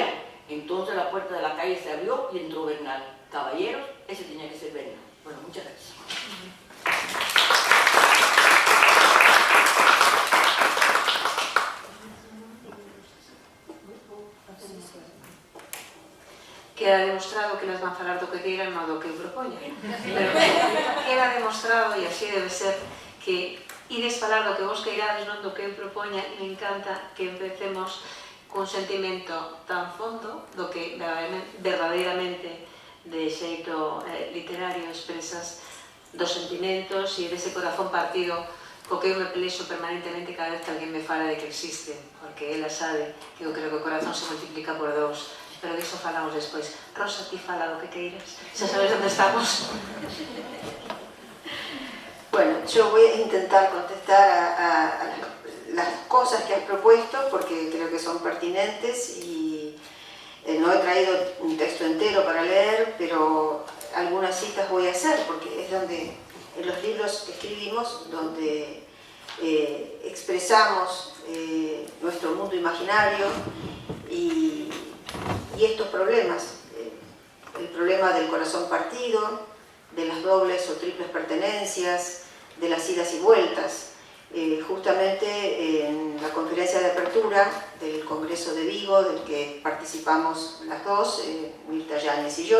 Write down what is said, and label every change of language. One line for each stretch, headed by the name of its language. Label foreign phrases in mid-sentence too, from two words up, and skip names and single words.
Spanish: Entonces la puerta de la calle se abrió y entró Bernal. Caballeros, ese tenía que ser Bernal. Bueno, muchas gracias.
Galician: Queda demostrado que nos van a falar do que queiran, non do que eu propoña. Pero queda demostrado, e así debe ser, que ides falar do que vos queirades, non do que eu propoña, e me encanta que empecemos cun sentimento tan fondo do que verdadeiramente de xeito literario expresas dos sentimentos e dese corazón partido co que eu me pelexo permanentemente cada vez que alguén me fala de que existe, porque ela sabe que eu creo que o corazón se multiplica por 2. Pero diso falamos despois. Rosa, ti fala do que queiras. Xa sabes onde estamos.
Spanish: Bueno, yo voy a intentar contestar a las cosas que has propuesto porque creo que son pertinentes y no he traído un texto entero para leer, pero algunas citas voy a hacer porque es donde, en los libros que escribimos, donde expresamos nuestro mundo imaginario y estos problemas, el problema del corazón partido, de las dobles o triples pertenencias, de las idas y vueltas, justamente en la conferencia de apertura del Congreso de Vigo, del que participamos las dos, Mirta Yáñez y yo.